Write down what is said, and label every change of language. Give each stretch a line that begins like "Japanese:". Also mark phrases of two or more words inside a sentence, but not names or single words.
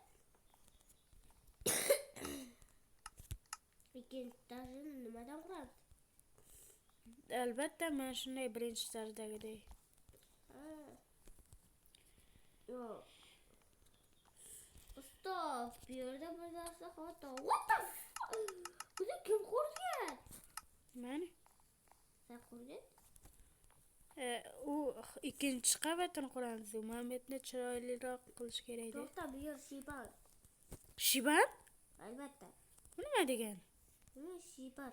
Uzbek: Ikkinchi nimadan quramiz? Albatta, men shunday birinchi darajdagidek. Yo'q. Stop. Bu yerda bir narsa xato.
English: What the fuck?
Uzbek: Buni kim qurgan? Men. Sen qurgan? U ikkinchi qavatini quramiz. Muhammadni chiroyliroq qilish kerak edi. To'xta, bu yer shibar. Shiban? Albatta. Bu nima degan? Bu shibar.